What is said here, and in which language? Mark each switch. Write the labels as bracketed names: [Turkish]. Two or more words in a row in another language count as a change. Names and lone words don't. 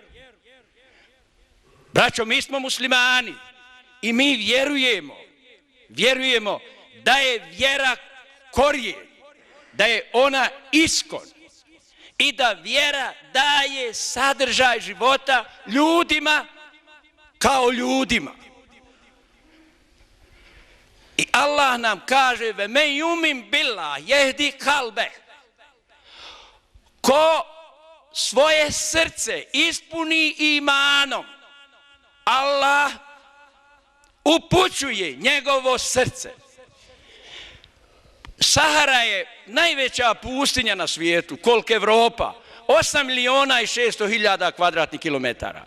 [Bosnian] Braćo, mi smo muslimani i mi vjerujemo da je vjera korijen, da je ona iskon i da vjera daje sadržaj života ljudima kao ljudima. I Allah nam kaže: [Arabic] وَمَن يُؤْمِن بِاللَّهِ يَهْدِ قَلْبَهُ. [Bosnian] Ko svoje srce ispuni imanom, Allah upućuje njegovo srce. Sahara je najveća pustinja na svijetu, koliko Evropa, 8.600.000 kvadratnih kilometara.